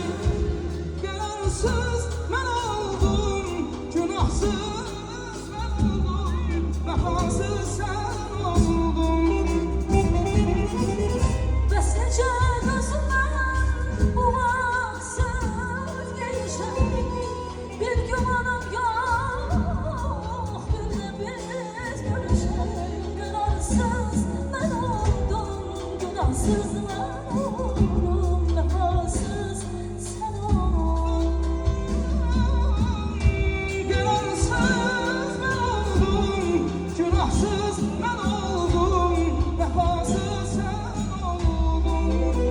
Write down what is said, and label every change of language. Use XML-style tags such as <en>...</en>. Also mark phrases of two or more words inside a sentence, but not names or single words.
<tr>Günahsız ben oldum, günahsız ben oldum, vefasız sen oldun.</tr> <az>Bəs necə gözümdən bu vaxtsız gelişey. Bir gümanım yok, bir de biz görüşey.</az> <tr>Günahsız ben oldum, günahsız ben oldum, vefasız sen oldun. Günahsız ben oldum, günahsız ben oldum, vefasız sen oldun.</tr>